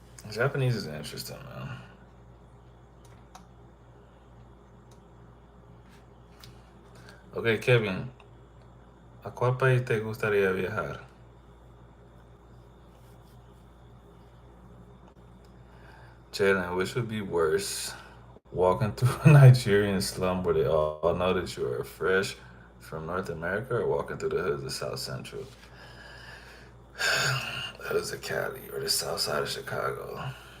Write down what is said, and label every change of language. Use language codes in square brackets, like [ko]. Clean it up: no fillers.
[en] Japanese is interesting, man. [es] Okay, Kevin, ¿a cuál país te gustaría viajar? [en] Jalen, which would be worse? Walking through a Nigerian slum where they all know that you are fresh from North America, or walking through the hoods of South Central? The hoods of Cali or the south side of Chicago?